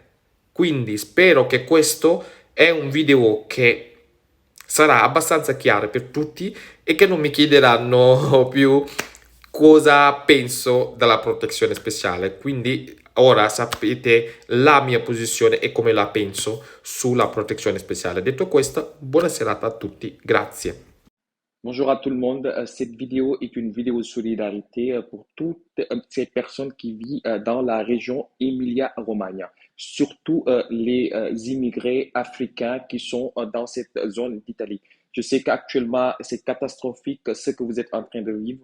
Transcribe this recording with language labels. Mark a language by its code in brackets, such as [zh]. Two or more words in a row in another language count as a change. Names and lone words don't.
[it] Quindi spero che questo è un video che sarà abbastanza chiaro per tutti e che non mi chiederanno più cosa penso della protezione speciale. Quindi ora sapete la mia posizione e come la penso sulla protezione speciale. Detto questo, buona serata a tutti, grazie. [fr] Bonjour à tout le monde. Cette vidéo est une vidéo de solidarité pour toutes ces personnes qui vivent dans la région Emilia-Romagna, surtout les immigrés africains qui sont dans cette zone d'Italie. Je sais qu'actuellement, c'est catastrophique ce que vous êtes en train de vivre.